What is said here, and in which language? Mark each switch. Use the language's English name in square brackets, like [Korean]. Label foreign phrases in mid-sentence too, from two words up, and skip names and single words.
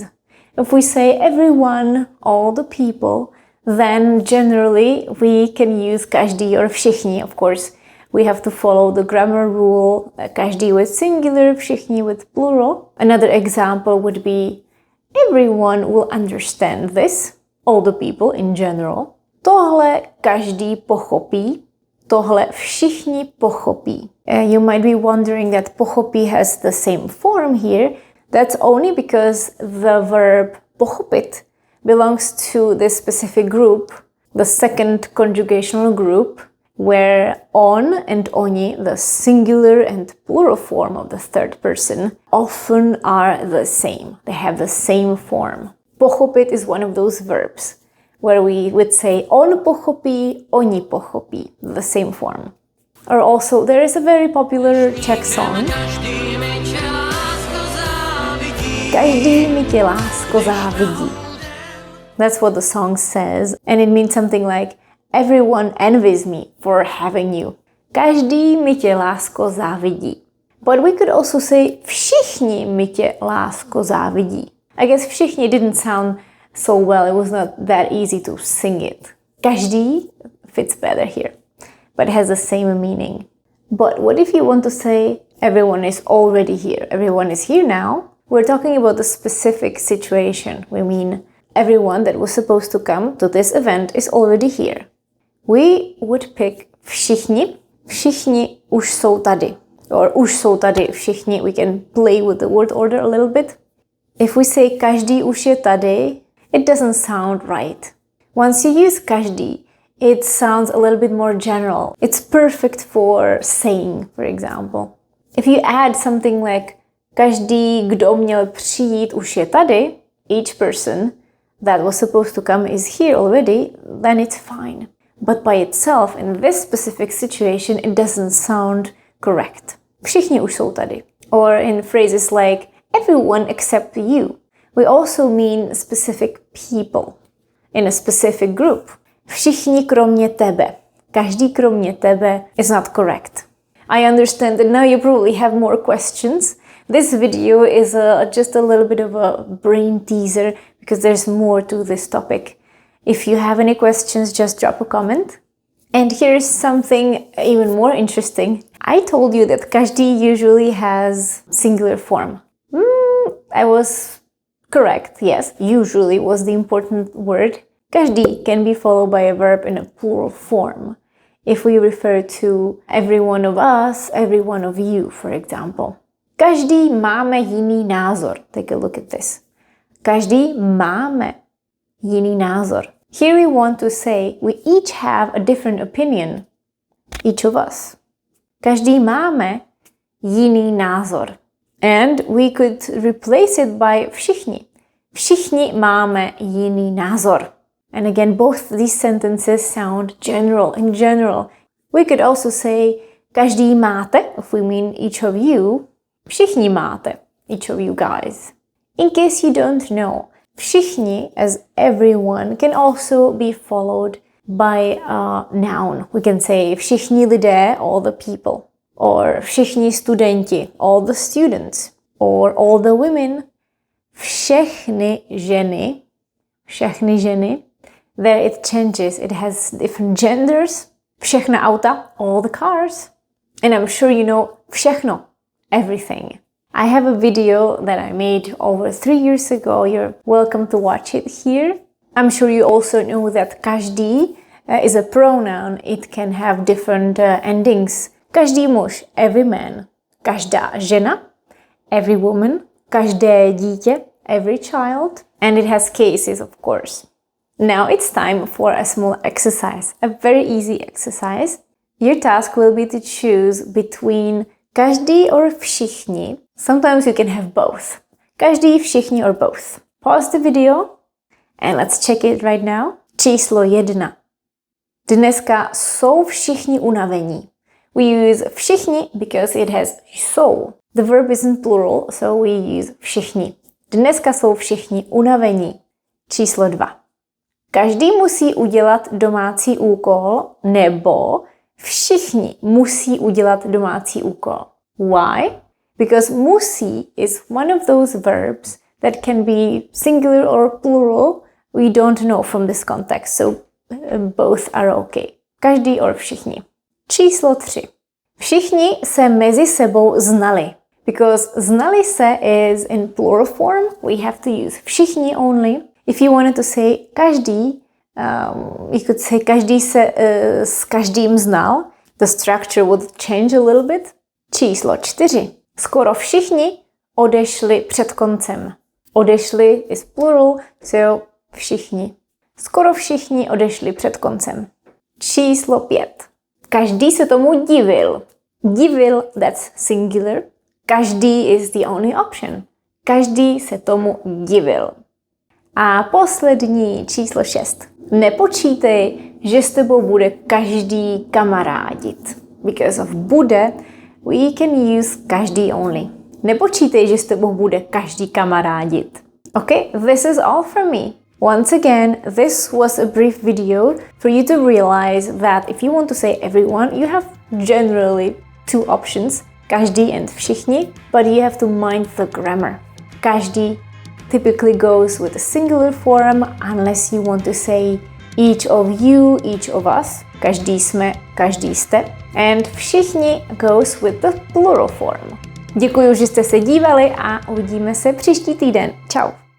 [English] If we say everyone, all the people, then generally we can use každý or všichni. Of course, we have to follow the grammar rule, každý with singular, všichni with plural. Another example would be everyone will understand this. All the people in general. [Czech] Tohle každý pochopí. Tohle všichni pochopí. [English] You might be wondering that pochopí has the same form here. That's only because the verb pochopit belongs to this specific group, the second conjugational group, where on and oni, the singular and plural form of the third person, often are the same. They have the same form. Pochopit is one of those verbs where we would say [Czech] on pochopí, oni pochopí, [English] the same form. Or also, there is a very popular Czech song. [Czech] Každý mi tě lásko závidí. [English] That's what the song says, and it means something like everyone envies me for having you. [Czech] Každý mi tě lásko závidí. [English] But we could also say [Czech] všichni mi tě lásko závidí. [English] I guess všichni didn't sound so well. It was not that easy to sing it. Každý fits better here, but it has the same meaning. But what if you want to say everyone is already here? Everyone is here now. We're talking about the specific situation. We mean everyone that was supposed to come to this event is already here. We would pick [Czech] všichni. Všichni už jsou tady. Or už jsou tady všichni. [English] We can play with the word order a little bit. If we say [Czech] každý už je tady, [English] it doesn't sound right. Once you use každý, it sounds a little bit more general. It's perfect for saying, for example. If you add something like [Czech] každý, kdo měl přijít, už je tady, [English] each person that was supposed to come is here already, then it's fine. But by itself, in this specific situation, it doesn't sound correct. [Czech] Všichni už jsou tady. [English] Or in phrases like everyone except you, we also mean specific people in a specific group. [Czech] Všichni kromě tebe. Každý kromě tebe [English] is not correct. I understand that now you probably have more questions. This video is just a little bit of a brain teaser because there's more to this topic. If you have any questions, just drop a comment. And here's something even more interesting. I told you that každý usually has singular form. I was correct, yes. Usually was the important word. Každý can be followed by a verb in a plural form. If we refer to every one of us, every one of you, for example. [Czech] Každý máme jiný názor. [English] Take a look at this. [Czech] Každý máme jiný názor. [English] Here we want to say we each have a different opinion. Each of us. [Czech] Každý máme jiný názor. [English] And we could replace it by všichni. [Czech] Všichni máme jiný názor. [English] And again, both these sentences sound general. In general, we could also say [Czech] každý máte, [English] if we mean each of you. [Czech] Všichni máte, [English] each of you guys. In case you don't know, všichni as everyone can also be followed by a noun. We can say [Czech] všichni lidé, [English] all the people. Or [Czech] všichni studenti, [English] all the students. Or all the women, [Czech] všechny ženy. Všechny ženy. [English] There it changes. It has different genders. [Czech] Všechna auta, [English] all the cars. And I'm sure you know všechno, everything. I have a video that I made over 3 years ago. You're welcome to watch it here. I'm sure you also know that každý is a pronoun. It can have different endings. [Czech] Každý muž, [English] every man. [Czech] Každá žena, [English] every woman. [Czech] Každé dítě, [English] every child. And it has cases, of course. Now it's time for a small exercise, a very easy exercise. Your task will be to choose between každý or všichni. Sometimes you can have both. Každý, všichni or both. Pause the video and let's check it right now. [Czech] Číslo 1. Dneska jsou všichni unavení. [English] We use všichni because it has jsou. The verb is in plural, so we use všichni. [Czech] Dneska jsou všichni unavení. Číslo 2. Každý musí udělat domácí úkol, nebo všichni musí udělat domácí úkol. [English] Why? Because musí is one of those verbs that can be singular or plural. We don't know from this context, so both are okay. [Czech] Každý or všichni. Číslo 3. Všichni se mezi sebou znali. [English] Because [Czech] znali se [English] is in plural form, we have to use všichni only. If you wanted to say každý, you could say [Czech] každý se s každým znal. [English] The structure would change a little bit. [Czech] Číslo 4. Skoro všichni odešli před koncem. [English] Odešli is plural, so všichni. [Czech] Skoro všichni odešli před koncem. Číslo 5. Každý se tomu divil. Divil, [English] that's singular. Každý is the only option. [Czech] Každý se tomu divil. A poslední číslo 6. Nepočítej, že s tebou bude každý kamarádit. [English] Because of bude, we can use každý only. [Czech] Nepočítej, že s tebou bude každý kamarádit. [English] Okay, this is all from me. Once again, this was a brief video for you to realize that if you want to say everyone, you have generally 2 options, každý and všichni, but you have to mind the grammar. Každý, typically goes with a singular form unless you want to say each of you, each of us. [Czech] Každý jsme, každý jste. [English] And všichni goes with the plural form. [Czech] Děkuji, že jste se dívali a uvidíme se příští týden. [Italian] Ciao.